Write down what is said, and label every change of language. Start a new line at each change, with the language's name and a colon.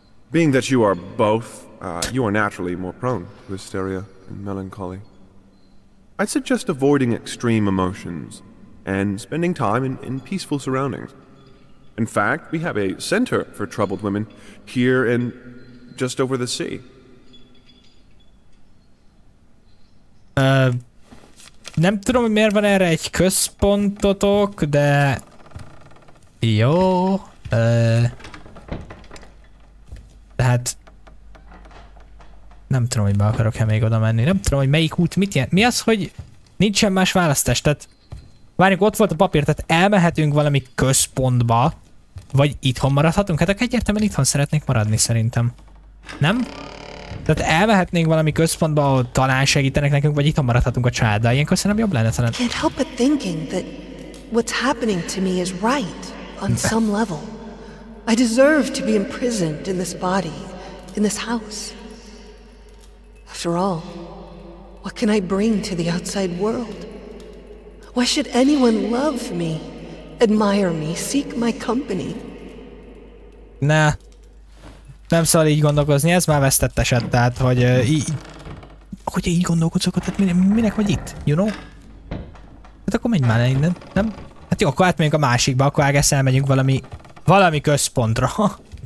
English: Being that you are both, you are naturally more prone to hysteria and melancholy. I'd suggest avoiding extreme emotions and spending time in peaceful surroundings. In fact, we have a center for troubled women here and just over the sea.
Hungarian: Nem tudom, hogy miért van erre egy központotok, de... Jó... Tehát... Nem tudom, hogy be akarok-e még oda menni. Nem tudom, hogy melyik út mit jelent. Mi az, hogy nincsen más választás? Tehát... Várjuk, ott volt a papír, tehát elmehetünk valami központba, vagy itthon maradhatunk? Hát egyértelműen itthon szeretnék maradni szerintem. Nem? Tehát elmehetnénk valami központba, ahol talán segítenek nekünk, vagy itthon maradhatunk a családdal. Ilyenkor szerintem jobb lenne talán.
English: Can't help but thinking that what's happening to me is right on some level. I deserve to be imprisoned in this body, in this house. After all, what can I bring to the outside world? Why should anyone love me, admire me, seek my company?
Hungarian: Ne. Nem szabad így gondolkozni, ez már vesztett eset, tehát, hogy hogy így gondolkodsz, tehát minek vagy itt,
English: you know?
Hungarian: Hát akkor menj már innen, nem? Hát jó, akkor átmegyünk a másikba, akkor elmegyünk valami központra.